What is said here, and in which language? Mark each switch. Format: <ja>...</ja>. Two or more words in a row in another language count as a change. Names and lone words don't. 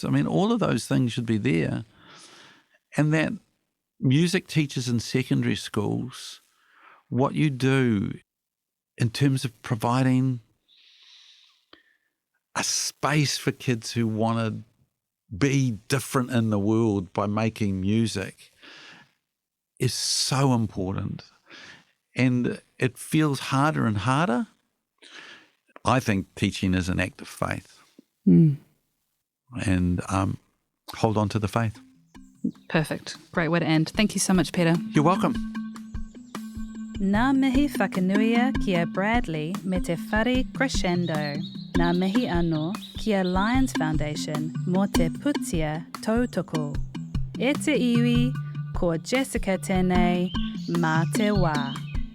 <en>I mean, all of those things should be there. And that music teachers in secondary schools, what you do in terms of providing a space for kids who want to be different in the world by making music is so important. And it feels harder and harder. I think teaching is an act of faith. And hold on to the faith. Perfect. Great way to end. Thank you so much, Peter. You're welcome.</en> <mi>Nā mihi whakanuia kia Bradley me te whare crescendo. Nā mihi anō kia Lions Foundation mō te putia tautoko. E te iwi, ko Jessica tēnei, mā te wā.</mi>